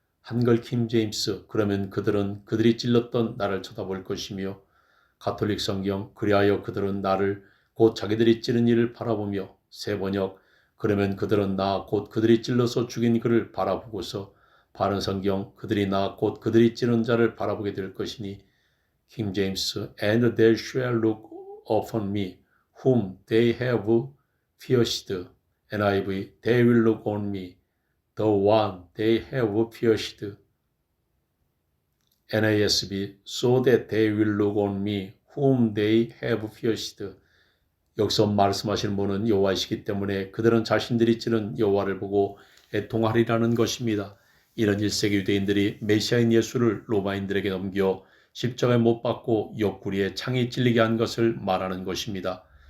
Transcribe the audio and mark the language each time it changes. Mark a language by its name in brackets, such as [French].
[Korean] 한글 킹 제임스. 그러면 그들은 그들이 찔렀던 나를 쳐다볼 것이며. 가톨릭 성경. 그리하여 그들은 나를 곧 자기들이 찌른 이를 바라보며. 새 번역. 그러면 그들은 나 곧 그들이 찔러서 죽인 그를 바라보고서. 바른 성경. 그들이 나 곧 그들이 찌른 자를 바라보게 될 것이니. 킹 제임스. [English] And they shall look upon me whom they have pierced. NIV. They will look on me, the one they have pierced. NASB. So that they will look on me whom they have pierced. [Korean] 여기서 말씀하시는 분은 여호와이시기 때문에 그들은 자신들이 찌른 여호와를 보고 애통하리라는 것입니다. 이런 1세기 유대인들이 메시아인 예수를 로마인들에게 넘겨 십자가에 못 박고 옆구리에 창이 찔리게 한 것을 말하는 것입니다.